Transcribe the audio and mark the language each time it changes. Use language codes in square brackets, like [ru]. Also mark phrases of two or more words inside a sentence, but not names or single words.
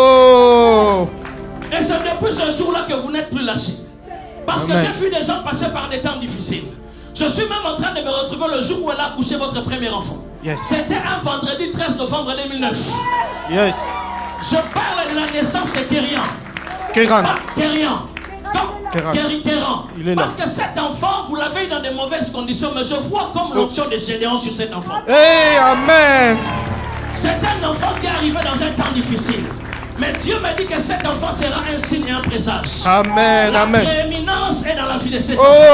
[fr] Oh. Et c'est depuis ce jour-là que vous n'êtes plus lâchés. Parce Amen. que j'ai vu des gens passer par des temps difficiles. Je suis même en train de me retrouver le jour où elle a accouché votre premier enfant. Yes. C'était un vendredi 13 novembre 2009. Yes. Je parle de la naissance de Kérian. Kéran. Pas Kérian. Kéran. Kéran. Il est là. Parce que cet enfant, vous l'avez eu dans des mauvaises conditions, mais je vois comme l'onction de Gédéon sur cet enfant. Hey, amen. C'est un enfant qui est arrivé dans un temps difficile. Mais Dieu m'a dit que cet enfant sera un signe et un présage. Amen, La amen. prééminence est dans la vie de cet enfant.